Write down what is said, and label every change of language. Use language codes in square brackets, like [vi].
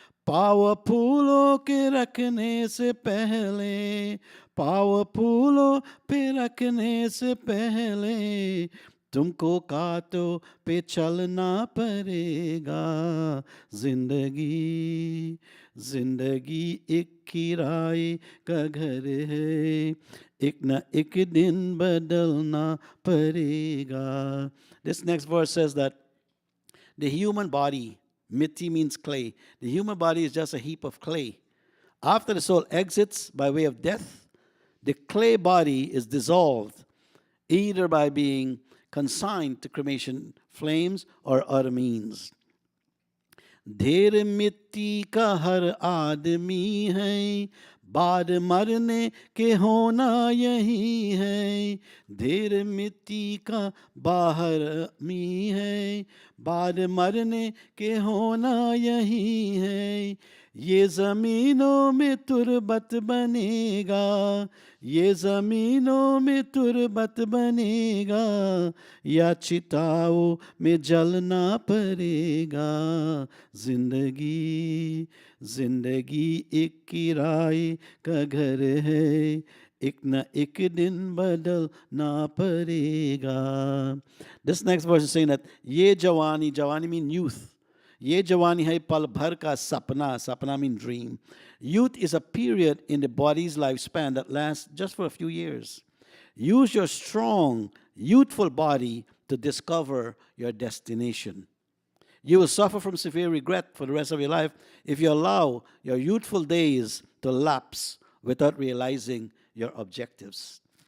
[hi] पाव फूलों के रखने से पहले, पाव फूलों पे रखने से पहले, तुमको कांटों पे चलना पड़ेगा. जिंदगी जिंदगी एक किराए का घर है, एक न एक दिन बदलना पड़ेगा. [en] This next verse says that the human body, miti means clay, the human body is just a heap of clay. After the soul exits by way of death, the clay body is dissolved either by being consigned to cremation flames or other means. [hi] ढेर मिट्टी का हर आदमी है, बाद मरने के होना यही है. ढेर मिट्टी का बाहर मी है, बाद मरने के होना यही है. ये ज़मीनों में तुरबत बनेगा, ये ज़मीनों में तुरबत बनेगा, या चिताओं में जलना पड़ेगा. जिंदगी जिंदगी एक किराए का घर है, एक न एक दिन बदलना पड़ेगा. [en] This next verse is saying that [hi] ये जवानी, जवानी [en] mean youth. [hi] ये जवानी है पल भर का सपना, सपना [en] mean dream. Youth is a period in the body's lifespan that lasts just for a few years. Use your strong, youthful body to discover your destination. You will suffer from severe regret for the rest of your life if you allow your youthful days to lapse without realizing your objectives.